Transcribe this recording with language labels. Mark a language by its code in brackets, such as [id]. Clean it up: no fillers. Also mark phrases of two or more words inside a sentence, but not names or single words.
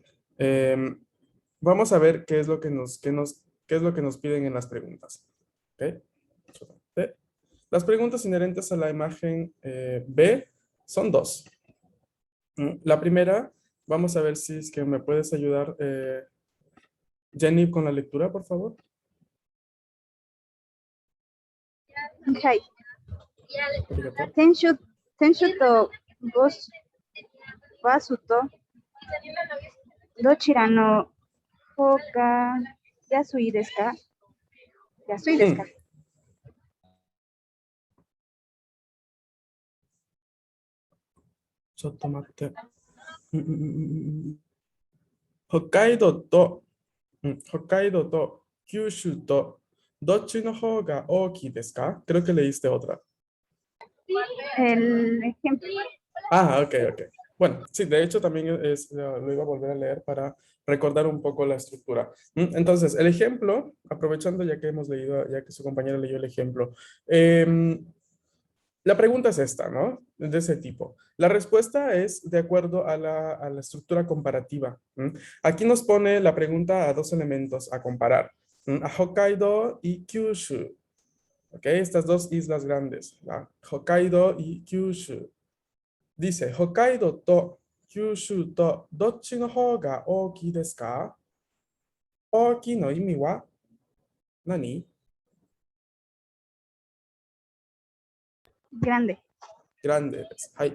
[es] Em, Vamos a ver qué es lo que qué es lo que nos piden en las preguntas. ¿Ok? B. Las preguntas inherentes a la imagen B son dos. La primera, vamos a ver si es que me puedes ayudar, Jenny, con la lectura, por favor. [ja] はい。 Arigato. 選手とバスとどちらの方が安いですか？安いですか？ちょっと待って。北海道と九州とどっちの方が大きいですか? [es] Creo que leíste otra. El ejemplo. Ah, ok, ok. Bueno, sí, de hecho también lo iba a volver a leer para recordar un poco la estructura. Entonces, el ejemplo, aprovechando ya que hemos leído, ya que su compañero leyó el ejemplo, la pregunta es esta, ¿no? De ese tipo. La respuesta es de acuerdo a la estructura comparativa. Aquí nos pone la pregunta a dos elementos a comparar, a Hokkaido y Kyushu. ¿Ok? Estas dos islas grandes, ¿va? Hokkaido y Kyushu. Dice, [ja] 北海道と九州とどっちの方が大きいですか? 大きいの意味は何? [es] Grande. Grande. Hai.